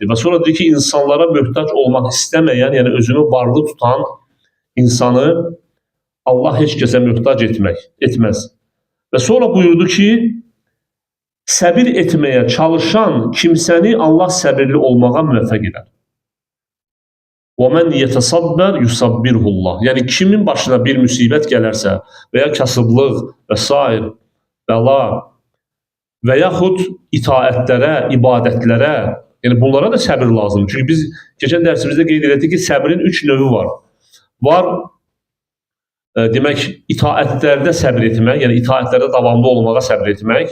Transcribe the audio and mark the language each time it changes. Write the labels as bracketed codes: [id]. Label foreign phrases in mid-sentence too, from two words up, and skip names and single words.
[az] Və sonra dedi ki, insanlara möhtac olmaq istəməyən, yəni özünü varlı tutan insanı Allah heç kəsə möhtac etməz. Və sonra buyurdu ki, səbir etməyə çalışan kimsəni Allah səbirli olmağa müvəffəq edər. [ar] وَمَنْ يَتَصَبَّرْ يُصَبِّرْهُ اللّٰهِ. [az] Yəni kimin başına bir müsibət gələrsə və ya kasıblıq və s. bəla və yaxud itaətlərə, ibadətlərə, yəni bunlara da səbir lazımdır. Çünki biz keçən dərsimizdə qeyd etdik ki, səbrin 3 növü var. Var, demək, itaətlərdə səbir etmək, yəni itaətlərdə davamlı olmağa səbir etmək.